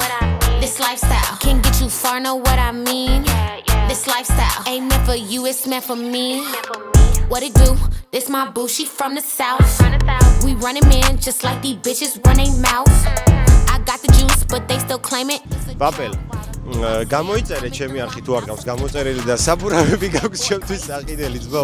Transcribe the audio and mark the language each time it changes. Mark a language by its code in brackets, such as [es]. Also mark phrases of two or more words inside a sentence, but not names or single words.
[en] This lifestyle can get you far, know what I mean. This lifestyle ain't meant for you, it's meant for me. What it do? This my boo, she from the south. We running man just like these bitches run they mouth. I got the juice, but they still claim it. Papel. [ka] გამოიწერე ჩემი არხი თუ არ გავს გამოწერილი და საბურავები გაქვს ჩემთვის საყიდელი ძმო.